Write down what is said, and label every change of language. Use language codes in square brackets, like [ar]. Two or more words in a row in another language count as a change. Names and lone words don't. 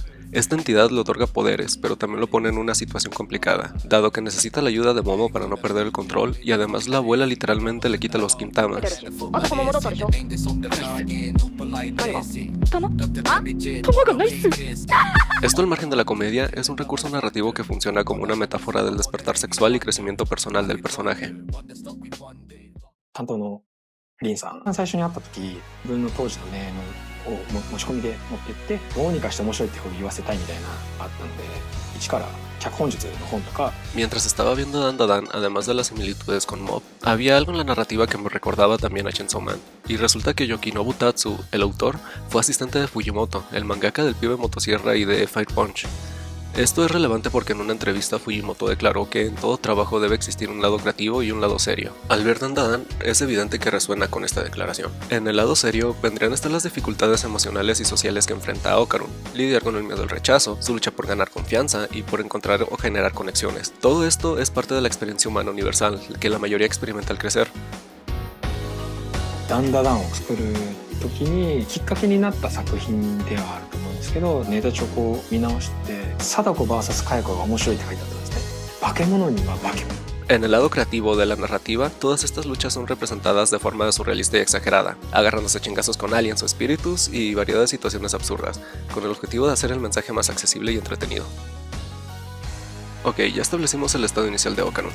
[es] Esta entidad le otorga poderes, pero también lo pone en una situación complicada, dado que necesita la ayuda de Momo para no perder el control, y además la abuela literalmente le quita los kintamas. Esto al margen de la comedia es un recurso narrativo que funciona como una metáfora del despertar sexual y crecimiento personal del personaje. [ja] 担当のリンさん最初に会った時自分の当時のネームを持ち込みで持ってってどうにかして面白いってふうに言わせたいみたいなあったので一から脚本術の本とか [es] Mientras estaba viendo Dandadan, además de las similitudes con Mob, había algo en la narrativa que me recordaba también a Chainsaw Man, y resulta que Yukinobu Tatsu, el autor, fue asistente de Fujimoto, el mangaka del pibe motosierra y de Fire Punch. Esto es relevante porque en una entrevista Fujimoto declaró que en todo trabajo debe existir un lado creativo y un lado serio. Al ver Dandadan, es evidente que resuena con esta declaración. En el lado serio vendrían a estar las dificultades emocionales y sociales que enfrenta a Okarun, lidiar con el miedo al rechazo, su lucha por ganar confianza y por encontrar o generar conexiones. Todo esto es parte de la experiencia humana universal que la mayoría experimenta al crecer. [ja] ダンダダンを作る時にきっかけになった作品ではあると思うんですけどネタ帳を見直して貞子 VS 佳代子が面白いって書いてあったんですね化け物には化け物 [es] En el lado creativo de la narrativa, todas estas luchas son representadas de forma surrealista y exagerada, agarrándose chingazos con aliens o espíritus y variedad de situaciones absurdas, con el objetivo de hacer el mensaje más accesible y entretenido. Ok, ya establecimos el estado inicial de Okarun.